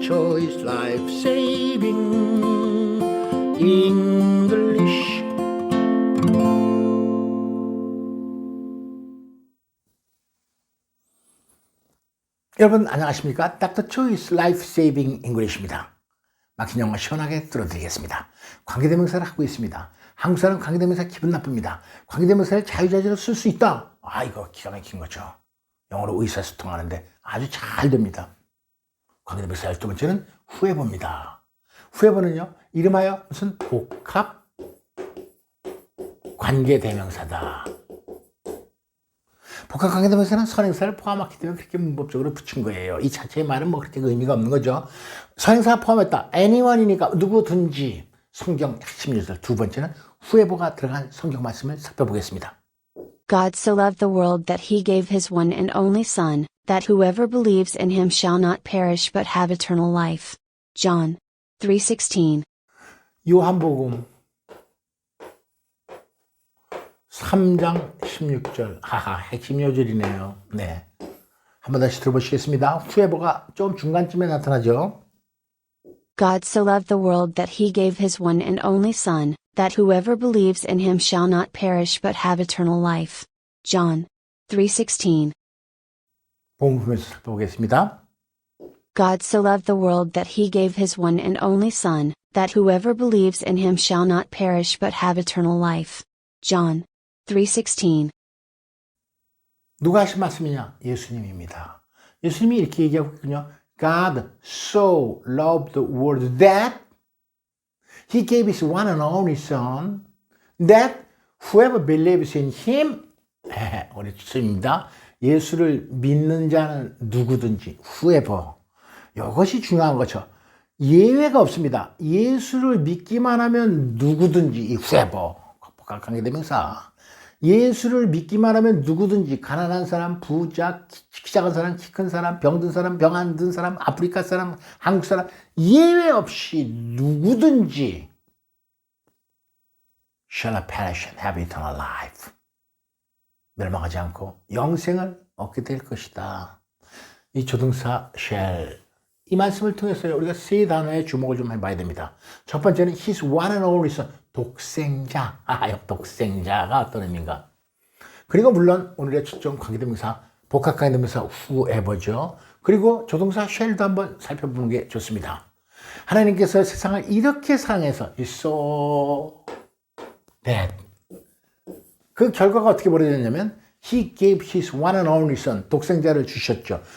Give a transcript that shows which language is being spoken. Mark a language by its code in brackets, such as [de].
[en] Choi's Life Saving English. [ko] 여러분 안녕하십니까? Dr. [en] Choi's Life Saving English입니다. [ko] 막힌 영어 시원하게 들어드리겠습니다. 관계대명사를 하고 있습니다. 한국 사람 관계대명사 기분 나쁩니다. 관계대명사를 자유자재로 쓸 수 있다. 이거 기가 막힌 거죠. 영어로 의사소통하는데 아주 잘 됩니다. 관계대명사 두 번째는 whoever입니다. whoever는요, 이름하여 무슨 복합 관계대명사다. 복합 관계대명사는 선행사를 포함했기 때문에 그렇게 문법적으로 붙인 거예요. 이 자체의 말은 뭐 그렇게 의미가 없는 거죠. 선행사 포함했다. anyone이니까 누구든지. 성경 핵심 요소 두 번째는 whoever가 들어간 성경 말씀을 살펴보겠습니다. [en] God so loved the world that he gave his one and only Son, that whoever believes in him shall not perish but have eternal life. John 3:16. [ko] 요한복음 3장 16절. 핵심 요절이네요. 네. 한번 다시 들어보시겠습니다. whoever가 좀 중간쯤에 나타나죠. [en] God so loved the world that he gave his one and only Son, that whoever believes in him shall not perish but have eternal life. John 3:16. [ko] 본문에서 살펴보겠습니다. [en] God so loved the world that he gave his one and only Son, that whoever believes in him shall not perish but have eternal life. John 3:16. [ko] 누가 하신 말씀이냐? 예수님입니다. 예수님이 이렇게 얘기하고 있군요. [en] God so loved the world that he gave his one and only Son, that whoever believes in him, [ko] 우리 주님입니다. 예수를 믿는 자는 누구든지, whoever. 이것이 중요한 거죠. 예외가 없습니다. 예수를 믿기만 하면 누구든지, 이 whoever. 복합 관계대명사. 예수를 믿기만 하면 누구든지, 가난한 사람, 부자, 키 작은 사람, 키 큰 사람, 병든 사람, 병 안 든 사람, 아프리카 사람, 한국 사람, 예외 없이 누구든지 [en] shall not perish and have eternal life. [ko] 멸망하지 않고 영생을 얻게 될 것이다. 이 조동사 shall, 이 말씀을 통해서 우리가 세 단어에 주목을 좀 해봐야 됩니다. [en] 첫 번째는 his one and only son, [ko] 독생자. 독생자가 어떤 의미인가? 그리고 물론 오늘의 초점 관계대명사, 복합 관계대명사 whoever죠. 그리고 조동사 shall도 한번 살펴보는 게 좋습니다. 하나님께서 세상을 이렇게 사랑해서 so that, 그 결과가 어떻게 벌어졌냐면 [en] He gave His one and only Son, [ko] 독생자를 주셨죠.